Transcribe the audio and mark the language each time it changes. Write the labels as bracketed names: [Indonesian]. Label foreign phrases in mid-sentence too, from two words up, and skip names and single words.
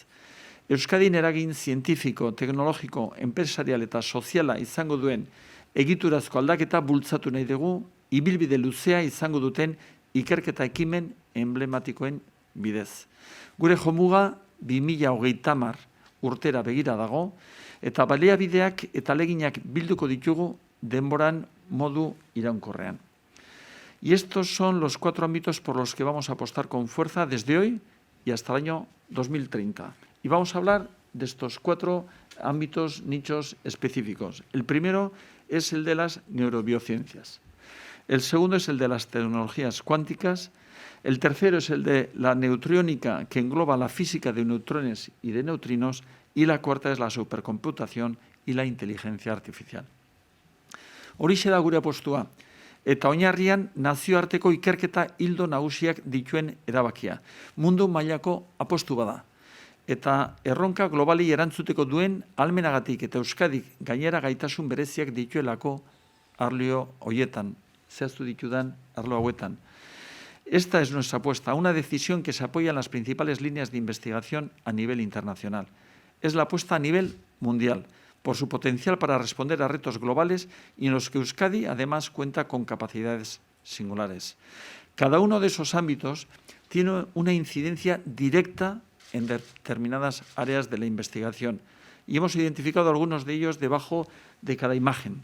[Basque] Euskadin eragin zientifiko, teknologiko, enpresarial eta soziala izango duen egiturazko aldaketa bultzatu nahi dugu, ibilbide luzea izango duten ikerketa ekimen emblematikoen bidez. Gure jomuga 2030 urtera begira dago, eta baliabideak eta aleginak bilduko ditugu denboran modu iraunkorrean. [Spanish] Y estos son los 4 ámbitos por los que vamos a apostar con fuerza desde hoy y hasta el año 2030. Y vamos a hablar de estos 4 ámbitos, nichos específicos. El primero es el de las neurobiociencias. El segundo es el de las tecnologías cuánticas. El tercero es el de la neutriónica, que engloba la física de neutrones y de neutrinos. Y la cuarta es la supercomputación y la inteligencia artificial. [Basque] Horixe da gure apostua, eta oinarrian nazioarteko ikerketa ildo nagusiak dituen erabakia. Mundu mailako apostu bada. Eta erronka globali erantzuteko duen ahalmenagatik eta Euskadik gainera gaitasun bereziak dituelako arlo hoietan, zehaztu ditudan arlo hauetan. [Spanish] Esta es nuestra apuesta, una decisión que se apoya en las principales líneas de investigación a nivel internacional. Es la apuesta a nivel mundial, por su potencial para responder a retos globales y en los que Euskadi, además, cuenta con capacidades singulares. Cada uno de esos ámbitos tiene una incidencia directa en determinadas áreas de la investigación y hemos identificado algunos de ellos debajo de cada imagen.